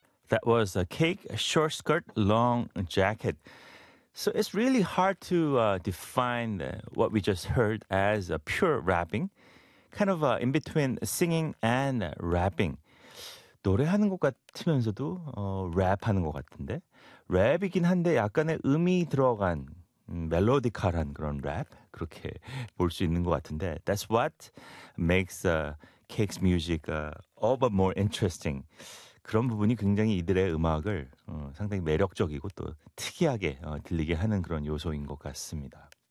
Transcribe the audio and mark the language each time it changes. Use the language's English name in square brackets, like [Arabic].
[English] That was a cake, a short skirt, long jacket. So it's really hard to define what we just heard as a pure rapping. Kind of in between singing and rapping. [Korean] 노래하는 것 같으면서도 랩하는 것 같은데. 랩이긴 한데 약간의 음이 들어간 멜로디컬한 그런 랩 그렇게 볼 수 있는 것 같은데. [English] That's what makes Cake's music all but more interesting. [Korean] 그런 부분이 굉장히 이들의 음악을 상당히 매력적이고 또 특이하게 들리게 하는 그런 요소인 것 같습니다.